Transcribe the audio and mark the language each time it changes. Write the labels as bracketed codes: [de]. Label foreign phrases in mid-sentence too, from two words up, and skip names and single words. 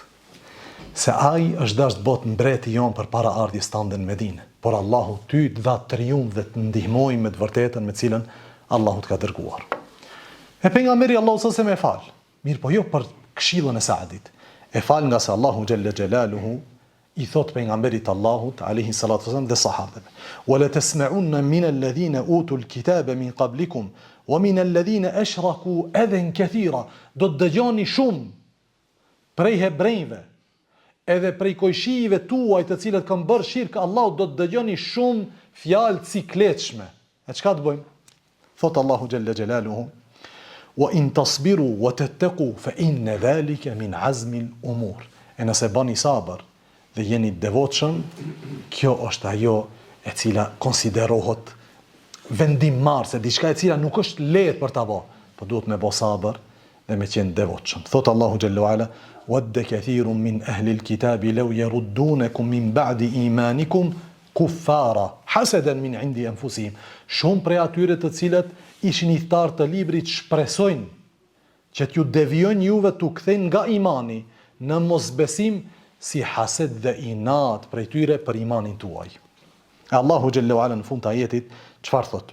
[sq] Se ai është dash të bëhet mbreti jon përpara ardhjes tande në Medinë, por Allahu ty të dha triumf dhe të ndihmoj me të vërtetën me cilën Allahu të ka dërguar." E pejgamberi Allahu [ar] صلى الله عليه وسلم [sq] e fal. Mirë, po jo për këshillën e Saadit. E fal nga se Allahu [ar] جل جلاله [sq] i thot pejgamberit Allahut [ar] عليه الصلاة والسلام [sq] dhe sahabëve: [ar] "ولتسمعن من الذين أوتوا الكتاب من قبلكم ومن الذين أشركوا أذى كثيرا." [sq] Do të dëgjoni shumë prej hebrejve edhe prej kojshive tuaj të cilët kanë bërë shirk Allahut, do të dëgjoni shumë fjalë cikletshme. E çka të bëjmë? Thot Allahu [ar] جل جلاله: "وإن تصبروا وتتقوا فإن ذلك من عزم الأمور." [sq] E nëse bani sabër dhe jeni devotshëm, kjo është ajo e cila konsiderohet vendimmarrëse, diçka e cila nuk është lehtë për ta bërë, por duhet me bë sabër dhe me qenë devotshëm. Thot Allahu [ar] جل وعلا ود كثير من أهل الكتاب لو يردونكم من بعد إيمانكم كفارا حسدا من عند أنفسهم." [sq] Shumë prej atyre të cilët ishin i thtarë të librit shpresojnë që t'ju devijojnë juve t'u kthejnë nga imani në mosbesim si hased dhe inat prej tyre për imanin tuaj. Allahu [ar] جل وعلا [sq] në fund të ajetit çfarë thot?